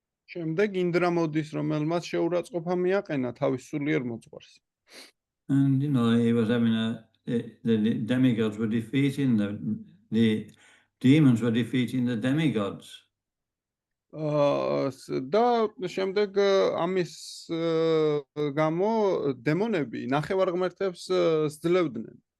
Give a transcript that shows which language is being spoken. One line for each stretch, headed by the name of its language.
Georgian: შემდეგ ინდრა მოდის, რომელმაც შეურაცხყოფა მიაყენა თავის სულიერ მოძღვარს.
English: And, he was having the demigods were defeating the demons were defeating the demigods.
Georgian: და შემდეგ ამის გამო დემონები ნახევარღმერთებს სძლევდნენ.